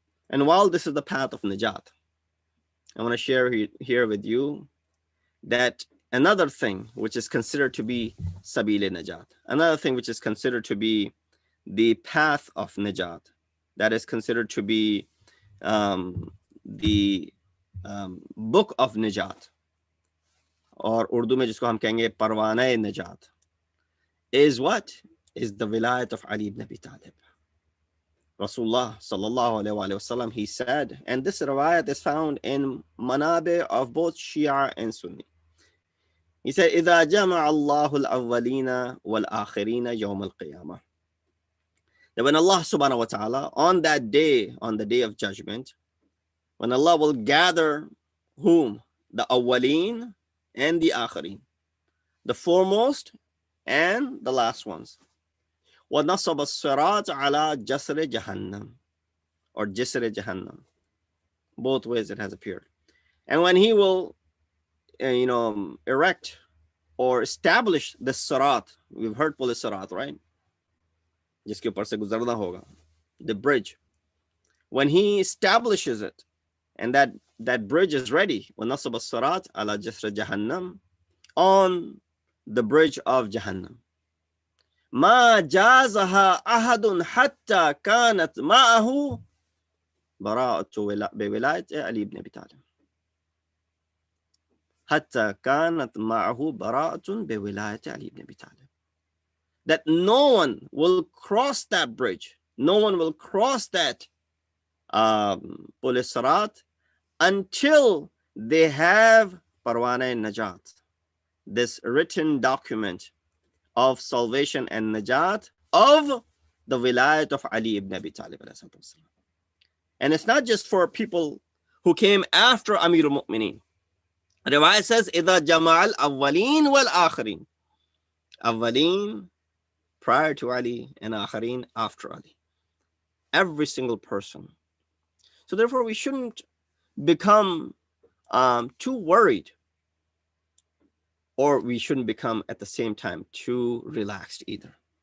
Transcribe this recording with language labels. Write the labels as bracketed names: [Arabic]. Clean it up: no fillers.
[English] And while this is the path of najat, I want to share here with you that another thing which is considered to be sabil-e-najat, another thing which is considered to be the path of najat, that is considered to be the book of najat, or [Urdu] Urdu mein jisko hum kehenge parwana-e-najat, [English] is what? Is the vilayat of Ali ibn Abi Talib. Rasulullah sallallahu alayhi wa sallam, he said, and this riwayat is found in manabe of both Shia and Sunni. He said, [Arabic] إِذَا جَمَعَ اللَّهُ الْأَوَّلِينَ وَالْآخِرِينَ يَوْمَ الْقِيَامَةِ. [English] That when Allah subhanahu wa ta'ala, on that day, on the day of judgment, when Allah will gather whom? The awwaleen and the akhirin, the foremost and the last ones. [Arabic] وَنَصَبَ الصِّرَاطَ عَلَى جَسْرِ جَهَنَّمْ, [English] or [Arabic] جِسْرِ جَهَنَّمْ. [English] Both ways it has appeared. And when he will, erect or establish the sirat, we've heard pul sirat, right? [Urdu] Jiske upar se guzarna hoga, [English] the bridge. When he establishes it, and that bridge is ready, [Arabic] وَنَصَبَ الصِّرَاطَ عَلَى جَسْرِ جَهَنَّمْ, [English] on the bridge of Jahannam. [Arabic] ما جازها أحد حتى كانت معه براءة بولاية علي بن أبي طالب. حتى كانت معه براءة بولاية علي بن أبي طالب. [English] That no one will cross that bridge, no one will cross that Sirat until they have Parwana Najat, this written document of salvation and Najat of the Wilayat of Ali ibn Abi Talib. And it's not just for people who came after Amir al-Mu'mineen. Riwayat says, [Arabic] إِذَا جَمَعَ الْأَوَّلِينَ وَالْآخِرِينَ. [English] Awwaleen prior to Ali and Akhareen after Ali. Every single person. So therefore we shouldn't become too worried, or we shouldn't become at the same time too relaxed either.